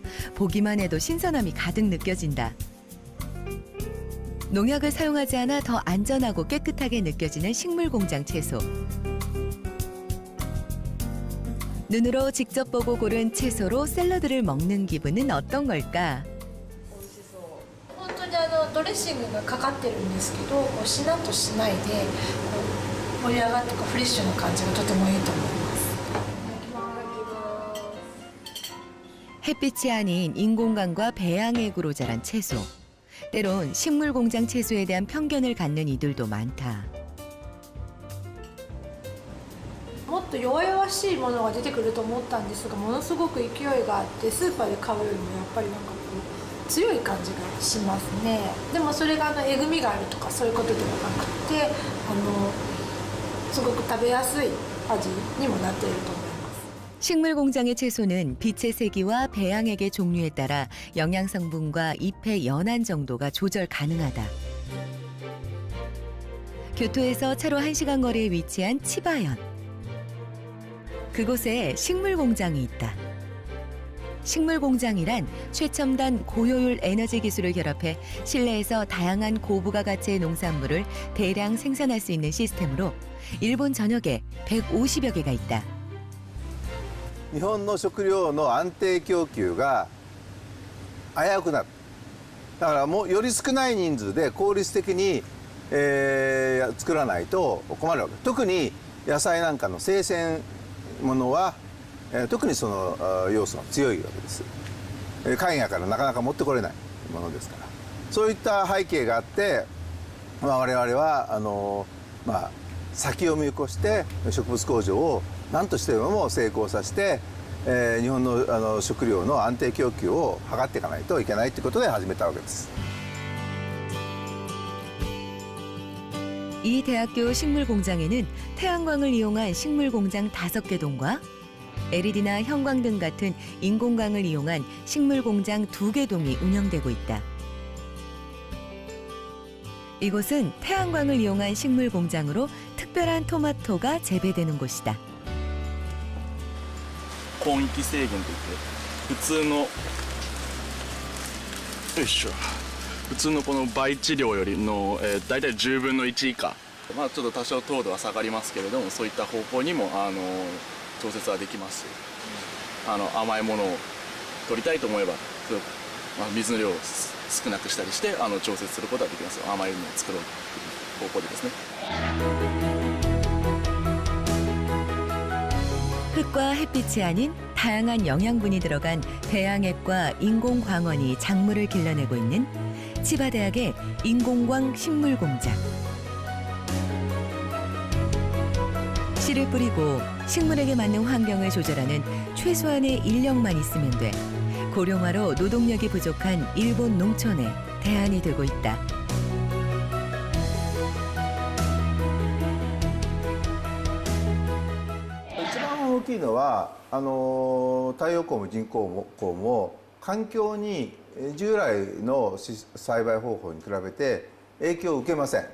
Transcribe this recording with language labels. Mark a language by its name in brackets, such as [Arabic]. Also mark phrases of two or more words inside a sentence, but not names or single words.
[Korean] 보기만 해도 신선함이 가득 느껴진다. 농약을 사용하지 않아 더 안전하고 깨끗하게 느껴지는 식물 공장 채소. 눈으로 직접 보고 고른 채소로 샐러드를 먹는 기분은 어떤 걸까? [Japanese] 本当にドレッシングがかかってるんですけど、こうしなっとしないで盛り上がってフレッシュな感じがとてもいいと思います。 [Korean] 햇빛이 아닌 인공광과 배양액으로 자란 채소. 때론 식물 공장 채소에 대한 편견을 갖는 이들도 많다. [Japanese] もっと弱々しいものが出てくると思ったんですが、ものすごく勢いがあってスーパーで買うよりもやっぱりなんかこう強い感じがしますね。でもそれがえぐみがあるとかそういうことではなくて、すごく食べやすい味にもなっていると思います。 [Korean] 식물 공장의 채소는 빛의 세기와 배양액의 종류에 따라 영양 성분과 잎의 연한 정도가 조절 가능하다. 교토에서 차로 1시간 거리에 위치한 치바현. 그곳에 식물 공장이 있다. 식물 공장이란 최첨단 고효율 에너지 기술을 결합해 실내에서 다양한 고부가 가치의 농산물을 대량 생산할 수 있는 시스템으로 일본 전역에 150여 개가 있다. [Japanese] 日本の食料の安定供給が危うくなる。だからもうより少ない人数で効率的に、作らないと困るわけ。特に野菜なんかの生鮮ものは、特にその要素が強いわけです。海外からなかなか持ってこれないものですから。そういった背景があって、我々は先を見越して植物工場を何としても成功させて、日本の食料の安定供給を図っていかないといけないということで始めたわけです。 [Korean] 이 대학교 식물 공장에는 태양광을 이용한 식물 공장 5개 동과 LED나 형광등 같은 인공광을 이용한 식물 공장 2개 동이 운영되고 있다. 이곳은 태양광을 이용한 식물 공장으로 특별한 토마토가 재배되는 곳이다. [Japanese] 根域制限といって普通のよいしょ普通のこの培地量よりの、大体10分の1以下、まあ、ちょっと多少糖度は下がりますけれどもそういった方向にも調節はできますし甘いものを取りたいと思えば、まあ、水の量を少なくしたりして調節することはできます。甘いものを作ろうという方向でですね。 [Korean] 흙과 햇빛이 아닌 다양한 영양분이 들어간 배양액과 인공광원이 작물을 길러내고 있는 치바대학의 인공광 식물공장. 씨를 뿌리고 식물에게 맞는 환경을 조절하는 최소한의 인력만 있으면 돼 고령화로 노동력이 부족한 일본 농촌의 대안이 되고 있다. [Japanese] 一番大きいのは太陽光も人工光も環境に従来の栽培方法に比べて影響を受けません。